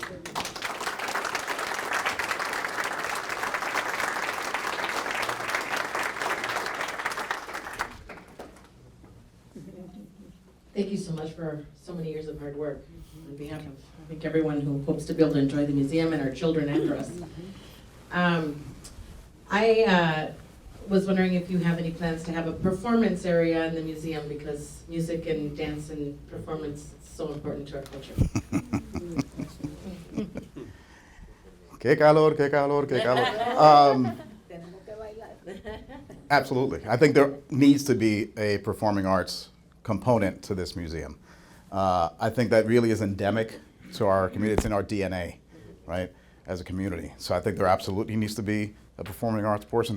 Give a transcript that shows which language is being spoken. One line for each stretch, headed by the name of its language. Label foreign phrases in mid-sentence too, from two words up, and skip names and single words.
English: Thank you so much for so many years of hard work on behalf of, I think, everyone who hopes to be able to enjoy the museum and our children after us. I was wondering if you have any plans to have a performance area in the museum, because music and dance and performance is so important to our culture.
Spanish: Que calor, que calor, que calor.
English: Absolutely. I think there needs to be a performing arts component to this museum. I think that really is endemic to our community. It's in our DNA, right, as a community. So I think there absolutely needs to be a performing arts portion.